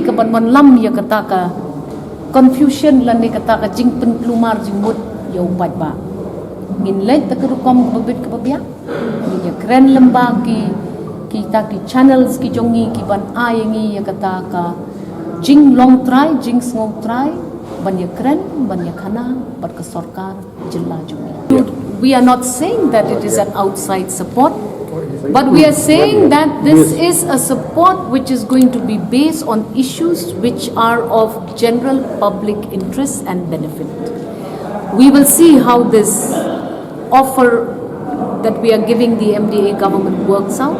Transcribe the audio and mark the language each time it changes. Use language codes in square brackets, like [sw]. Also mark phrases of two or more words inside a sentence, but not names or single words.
[kha] ka ban lam ya kata ka confusion lan ni kata ka jing penplumar jing mut ya upat ba ngin lek takarukom babit ka babya ni ya kren lemba ki kita ki channels ki jongi ki ban ayengi ya kata ka jing long try jing sngong try ban ya kren ban ya khana bat ka sarkar jilla jongi [en] we are not saying that it is an outside support but we are saying that this is a support which is going to be based on issues which are of general public interest and benefit. We will see how this offer that we are giving the MDA government works out.